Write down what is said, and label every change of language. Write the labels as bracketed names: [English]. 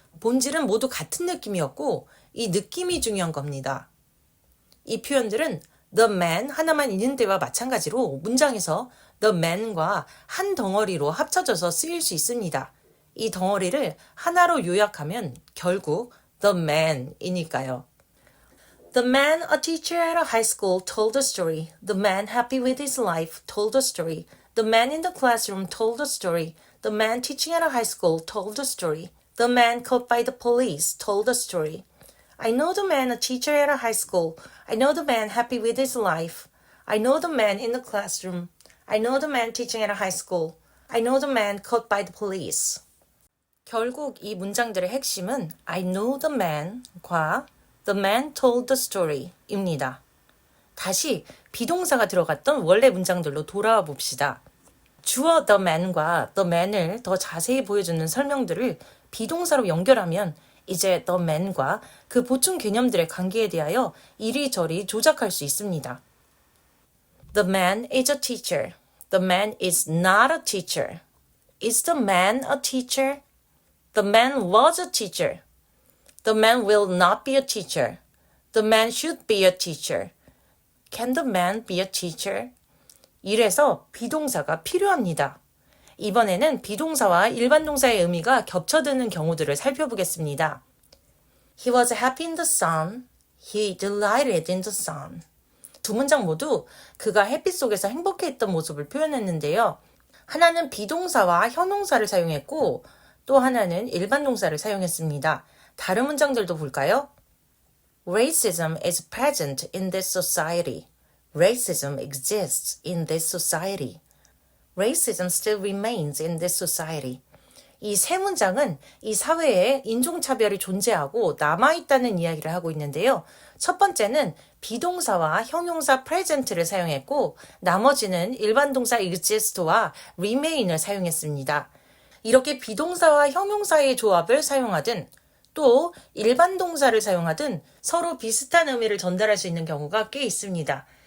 [Korean] 본질은 모두 같은 느낌이었고 이 느낌이 중요한 겁니다. 이 표현들은 the man 하나만 있는 때와 마찬가지로 문장에서 the man과 한 덩어리로 합쳐져서 쓰일 수 있습니다. 이 덩어리를 하나로 요약하면 결국 the man이니까요. [English] The man, a teacher at a high school, told a story. The man happy with his life told a story. The man in the classroom told a story. The man teaching at a high school told a story. The man caught by the police told a story. I know the man, a teacher at a high school. I know the man happy with his life. I know the man in the classroom. I know the man teaching at a high school. I know the man caught by the police. [Korean] 결국 이 문장들의 핵심은 [English] I know the man [Korean] 과 [English] The man told the story [Korean] 입니다. 다시 비동사가 들어갔던 원래 문장들로 돌아와 봅시다. 주어 the man과 the man을 더 자세히 보여주는 설명들을 비동사로 연결하면 이제 the man과 그 보충 개념들의 관계에 대하여 이리저리 조작할 수 있습니다. [English] The man is a teacher. The man is not a teacher. Is the man a teacher? The man was a teacher. The man will not be a teacher. The man should be a teacher. Can the man be a teacher? [Korean] 이래서 비동사가 필요합니다. 이번에는 비동사와 일반 동사의 의미가 겹쳐드는 경우들을 살펴보겠습니다. [English] He was happy in the sun. He delighted in the sun. [Korean] 2문장 모두 그가 햇빛 속에서 행복해했던 모습을 표현했는데요. 하나는 비동사와 형용사를 사용했고 또 하나는 일반 동사를 사용했습니다. 다른 문장들도 볼까요? [English] Racism is present in this society. Racism exists in this society. Racism still remains in this society. [Korean] 이 세 문장은 이 사회에 인종차별이 존재하고 남아있다는 이야기를 하고 있는데요. 첫 번째는 비동사와 형용사 present를 사용했고 나머지는 일반 동사 exist와 remain을 사용했습니다. 이렇게 비동사와 형용사의 조합을 사용하든 또 일반 동사를 사용하든 서로 비슷한 의미를 전달할 수 있는 경우가 꽤 있습니다.